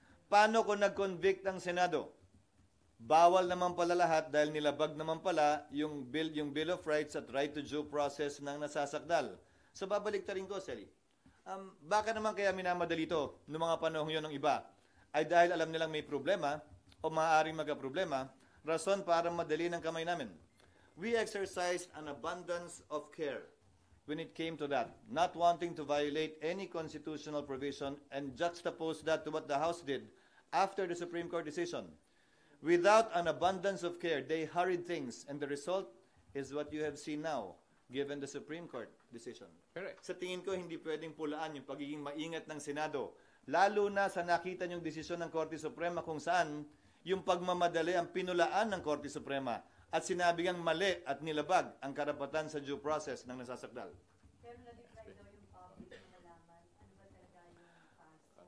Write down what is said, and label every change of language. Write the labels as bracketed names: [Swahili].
[Filipino] Paano kung nag-convict ang Senado? Bawal naman pala lahat dahil nilabag naman pala yung Bill of Rights at right to due process ng nasasakdal. So babalik na rin ko, Sally. Baka naman kaya minamadali ito noong mga panahon yun ng iba ay dahil alam nilang may problema o maaaring magka-problema, rason para madali ng kamay namin. [English] We exercised an abundance of care when it came to that, not wanting to violate any constitutional provision and juxtapose that to what the House did after the Supreme Court decision. Without an abundance of care, they hurried things, and the result is what you have seen now, given the Supreme Court decision. [Filipino] Pero Sa tingin ko, hindi pwedeng pulaan yung pagiging maingat ng Senado, lalo na sa nakita niyong desisyon ng Korte Suprema kung saan yung pagmamadali ang pinulaan ng Korte Suprema at sinabi ngang mali at nilabag ang karapatan sa due process ng nasasakdal. Pero na-deprive daw yung public na nalaman, ano ba talaga yung kaso?